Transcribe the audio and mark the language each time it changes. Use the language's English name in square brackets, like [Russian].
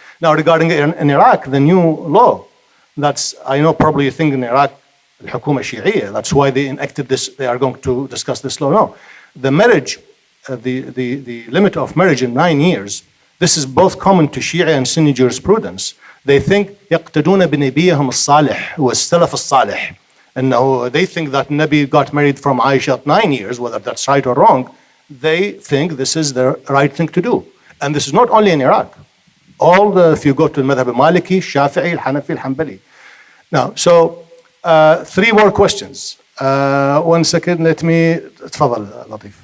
[English] Now, regarding in Iraq, the new law, I know probably you think in Iraq, [Arabic] al-Hukuma Shi'iyya, [English] that's why they enacted this, they are going to discuss this law. No, the marriage, the limit of marriage in 9 years, this is both common to Shia and Sunni jurisprudence. They think [Arabic] يقتدون بنبيهم الصالح والسلف الصالح. [English] And they think that Nabi got married from Aisha at 9 years, whether that's right or wrong. They think this is the right thing to do. And this is not only in Iraq. If you go to the Madhab al-Maliki, Shafi'i, al-Hanafi, al-Hanbali. Now, so 3 more questions. 1 second, let me, [Arabic] تفضل [English] لطيف.